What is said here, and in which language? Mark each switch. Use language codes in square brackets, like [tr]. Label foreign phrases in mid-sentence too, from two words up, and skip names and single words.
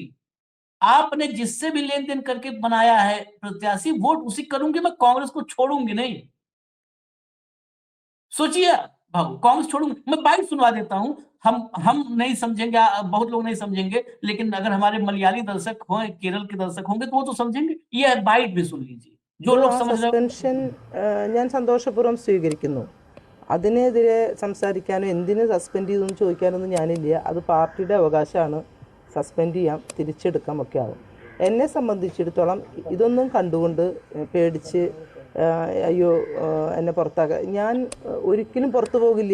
[hi] आपने जिससे भी लेन देन करके बनाया है प्रत्याशी, वोट उसी करूंगी, मैं कांग्रेस को छोड़ूंगी नहीं। सोचिए, कांग्रेस छोड़ूंगा, मैं बाइट सुनवा देता हूँ। हम नहीं समझेंगे, बहुत लोग नहीं समझेंगे, लेकिन अगर हमारे मलयाली दर्शक हो, केरल के दर्शक होंगे तो वो तो समझेंगे। ये बाइट भी सुन लीजिए, जो [ml] ഇത് [hi] लोग ആ समझ रहे हो। [ml] സസ്പെൻഷൻ ഞാൻ സന്തോഷപൂർവ്വം സ്വീകരിക്കുന്നു. അതിനെതിരെ സംസാരിക്കാനോ എന്തിന് സസ്പെൻഡ് ചെയ്തു എന്ന് ചോദിക്കാനൊന്നും ഞാനില്ല. അത് പാർട്ടിയുടെ അവകാശമാണ്. സസ്പെൻഡ് ചെയ്യാം, തിരിച്ചെടുക്കാം, ഒക്കെ ആവും. എന്നെ സംബന്ധിച്ചിടത്തോളം ഇതൊന്നും കണ്ടുകൊണ്ട് പേടിച്ച് അയ്യോ എന്നെ പുറത്താക്കുക, ഞാൻ ഒരിക്കലും പുറത്തു പോകില്ല.